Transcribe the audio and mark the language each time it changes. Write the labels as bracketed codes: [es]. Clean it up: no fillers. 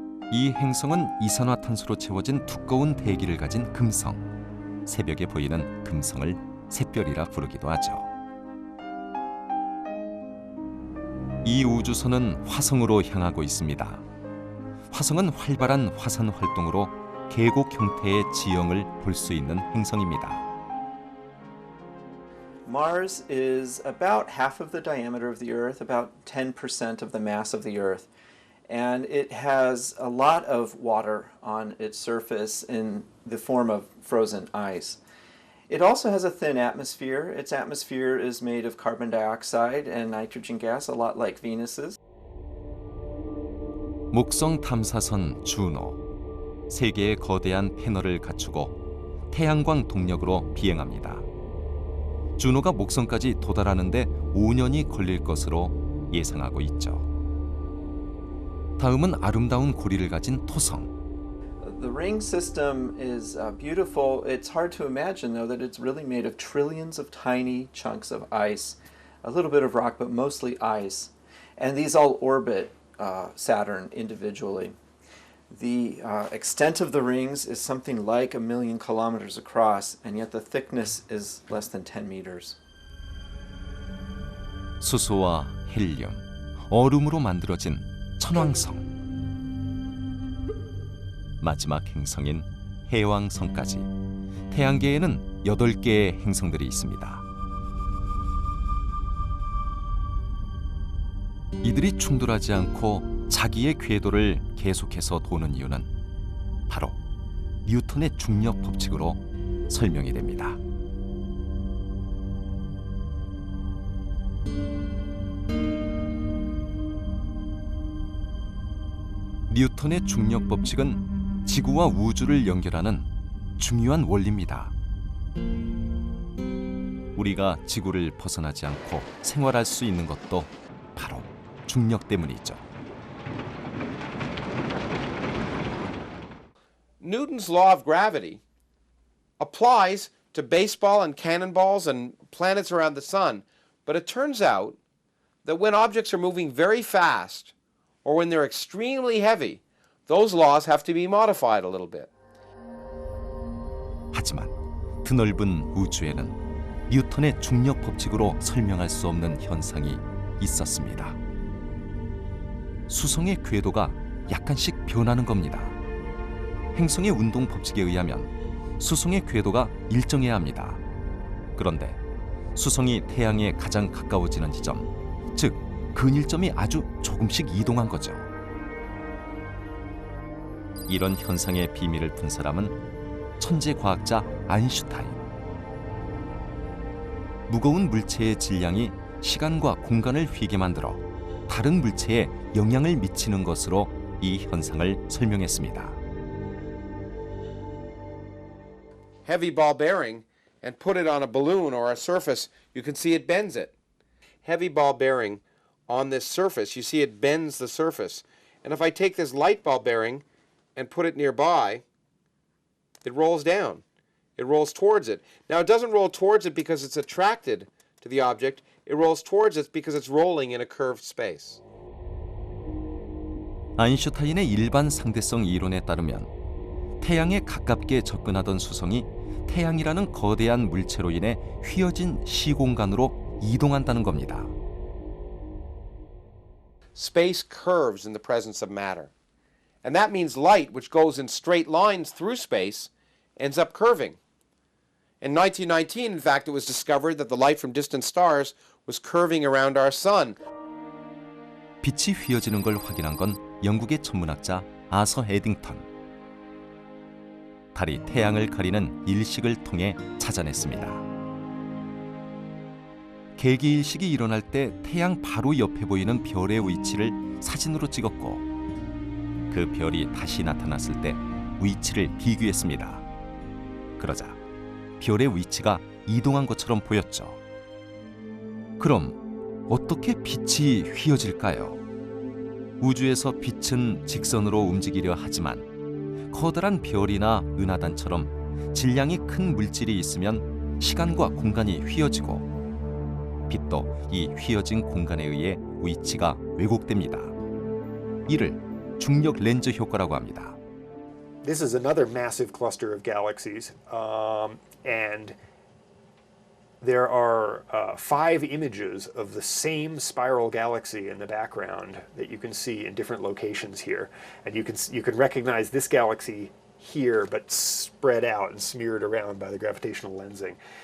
[ko] 이 행성은 이산화탄소로 채워진 두꺼운 대기를 가진 금성, 새벽에 보이는 금성을 샛별이라 부르기도 하죠. 이 우주선은 화성으로 향하고 있습니다. 화성은 활발한 화산 활동으로 계곡 형태의 지형을 볼 수 있는 행성입니다. [en] Mars is about half of the diameter of the Earth, about 10% of the mass of the Earth. And it has a lot of water on its surface in the form of frozen ice. It also has a thin atmosphere. Its atmosphere is made of carbon dioxide and nitrogen gas, a lot like Venus's. [ko] 목성 탐사선 주노, 세 개의 거대한 패널을 갖추고 태양광 동력으로 비행합니다. 주노가 목성까지 도달하는데 5년이 걸릴 것으로 예상하고 있죠. 다음은 아름다운 고리를 가진 토성. [en] The ring system is beautiful. It's hard to imagine, though, that it's really made of trillions of tiny chunks of ice, a little bit of rock, but mostly ice. And these all orbit Saturn individually. The extent of the rings is something like 1 million kilometers across, and yet the thickness is less than 10 meters. [ko] 수소와 헬륨, 얼음으로 만들어진 천왕성, 마지막 행성인 해왕성까지 태양계에는 8개의 행성들이 있습니다. 이들이 충돌하지 않고 자기의 궤도를 계속해서 도는 이유는 바로 뉴턴의 중력 법칙으로 설명이 됩니다. 뉴턴의 중력 법칙은 지구와 우주를 연결하는 중요한 원리입니다. 우리가 지구를 벗어나지 않고 생활할 수 있는 것도 바로 중력 때문이죠. [en] Newton's law of gravity applies to baseball and cannonballs and planets around the sun, But it turns out that when objects are moving very fast or when they're extremely heavy, those laws have to be modified a little bit. [ko] 하지만 드넓은 우주에는 뉴턴의 중력 법칙으로 설명할 수 없는 현상이 있었습니다. 수성의 궤도가 약간씩 변하는 겁니다. 행성의 운동 법칙에 의하면 수성의 궤도가 일정해야 합니다. 그런데 수성이 태양에 가장 가까워지는 지점, 즉 근일점이 아주 조금씩 이동한 거죠. 이런 현상의 비밀을 푼 사람은 천재 과학자 아인슈타인. 무거운 물체의 질량이 시간과 공간을 휘게 만들어 다른 물체에 영향을 미치는 것으로 이 현상을 설명했습니다. [en] Heavy ball bearing and put it on a balloon or a surface, you can see it bends it. Heavy ball bearing on this surface, you see it bends the surface. And if I take this light ball bearing and put it nearby, it rolls down. It rolls towards it. Now, it doesn't roll towards it because it's attracted to the object. It rolls towards it because it's rolling in a curved space. [ko] 아인슈타인의 일반 상대성 이론에 따르면 태양에 가깝게 접근하던 수성이 태양이라는 거대한 물체로 인해 휘어진 시공간으로 이동한다는 겁니다. [en] Space curves in the presence of matter. And that means light, which goes in straight lines through space, ends up curving. In 1919, in fact, it was discovered that the light from distant stars was curving around our sun. [ko] 빛이 휘어지는 걸 확인한 건 영국의 천문학자 아서 에딩턴. 달이 태양을 가리는 일식을 통해 찾아냈습니다. 개기일식이 일어날 때 태양 바로 옆에 보이는 별의 위치를 사진으로 찍었고 그 별이 다시 나타났을 때 위치를 비교했습니다. 그러자 별의 위치가 이동한 것처럼 보였죠. 그럼 어떻게 빛이 휘어질까요? 우주에서 빛은 직선으로 움직이려 하지만 커다란 별이나 은하단처럼 질량이 큰 물질이 있으면 시간과 공간이 휘어지고 빛도 이 휘어진 공간에 의해 위치가 왜곡됩니다. 이를 중력 렌즈 효과라고 합니다. [en] This is another massive cluster of galaxies, and there are 5 images of the same spiral galaxy in the background that you can see in different locations here, and you can recognize this galaxy here, but spread out and smeared around by the gravitational lensing.